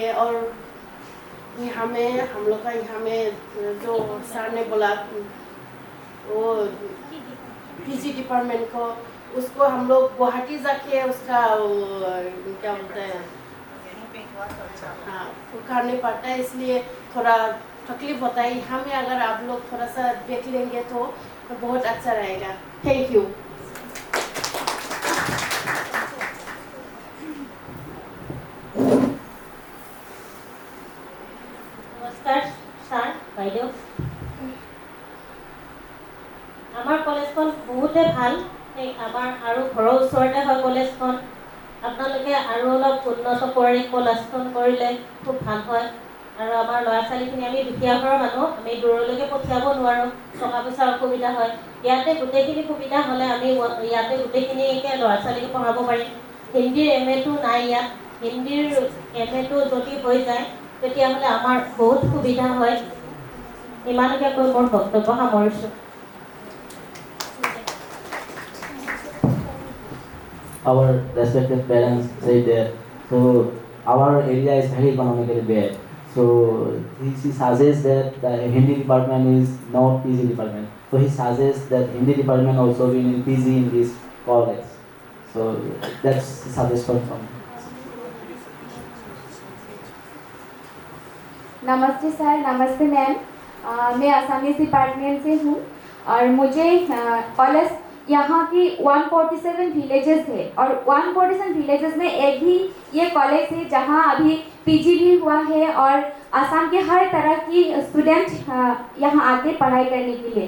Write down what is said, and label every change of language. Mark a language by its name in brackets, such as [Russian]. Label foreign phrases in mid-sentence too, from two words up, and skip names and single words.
[Hindi] और यहाँ में हम लोग का यहाँ में जो सर ने बोला वो [English] PG department [Hindi] को, उसको हम लोग गुवाहाटी जाके उसका क्या बोलते हैं हाँ वो करने पड़ता है, इसलिए थोड़ा तकलीफ होता है। यहाँ में अगर आप लोग थोड़ा सा देख लेंगे तो बहुत अच्छा रहेगा। [English] thank you. [Assamese] नमस्कार ছাৰ বাইদেউ, আমাৰ কলেজখন বহুতে ভাল। আমাৰ আৰু ঘৰৰ ওচৰতে হয় কলেজখন, আপোনালোকে আৰু অলপ উন্নত কৰি কলেজখন কৰিলে খুব ভাল হয়। আৰু আমাৰ ল'ৰা ছোৱালীখিনি আমি দুখীয়া ঘৰৰ মানুহ, আমি দূৰলৈকে পঠিয়াব নোৱাৰোঁ, টকা পইচাৰ অসুবিধা হয়। ইয়াতে গোটেইখিনি সুবিধা হ'লে আমি ইয়াতে গোটেইখিনিকে ল'ৰা ছোৱালীকে পঢ়াব পাৰিম। হিন্দীৰ MA টো নাই ইয়াত, হিন্দীৰ MA টো যদি হৈ যায় তেতিয়াহ'লে আমাৰ বহুত সুবিধা হয়। ইমানকে কৈ মোৰ বক্তব্য সামৰিছোঁ। [English] Our respected parents say that so our area is very economically bad. So he suggests that the Hindi department is not PG department. So he suggests that Hindi department also be in PG in this college. So that's the suggestion from me. [Hindi] नमस्ते सर, नमस्ते मैम। मैं [English] Assamese department [Hindi] से हूँ और मुझे कॉलेज यहाँ की 147 विलेजेस है और 147 विलेजेस में एक ही ये कॉलेज है जहाँ अभी PG भी हुआ है और असम के हर तरह की स्टूडेंट यहाँ आते पढ़ाई करने के लिए।